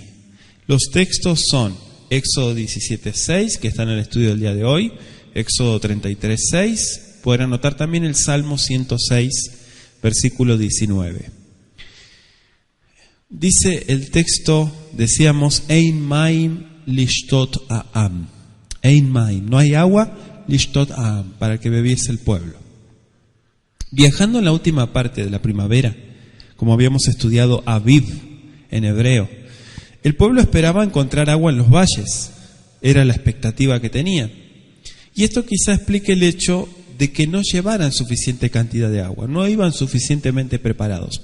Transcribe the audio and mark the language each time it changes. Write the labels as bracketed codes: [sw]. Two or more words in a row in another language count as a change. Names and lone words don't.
[es] Los textos son Éxodo 17:6, que está en el estudio del día de hoy, Éxodo 33:6, pueden anotar también el Salmo 106, versículo 19. Dice el texto, decíamos, [he] אין מים לשתות העם. אין מים, [es] no hay agua, [he] לשתות העם, [es] para que bebiese el pueblo. Viajando en la última parte de la primavera, como habíamos estudiado Aviv en hebreo, el pueblo esperaba encontrar agua en los valles, era la expectativa que tenía. Y esto quizá explique el hecho de que no llevaran suficiente cantidad de agua, no iban suficientemente preparados.